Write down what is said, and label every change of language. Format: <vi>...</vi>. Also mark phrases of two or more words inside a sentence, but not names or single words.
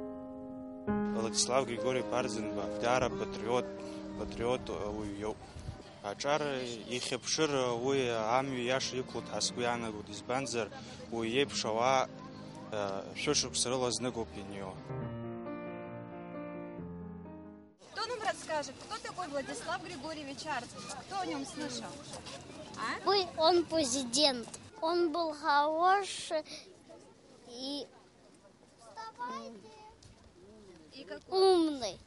<ru>Владислав Григорьевич Арзенбах, патриот</ru> <ab>Аҿар ихьыԥшыр уи амҩа иаша иқәлт ҳасгәы иаанагоит, избанзар уи еиԥш ауаа шәышықәса рыла зныкоуп ианио.</ab> <ru>Кто нам расскажет, кто такой Владислав Григорьевич Арцинба? Кто о нем слышал? Он президент. Он был хороший и умный.</ru>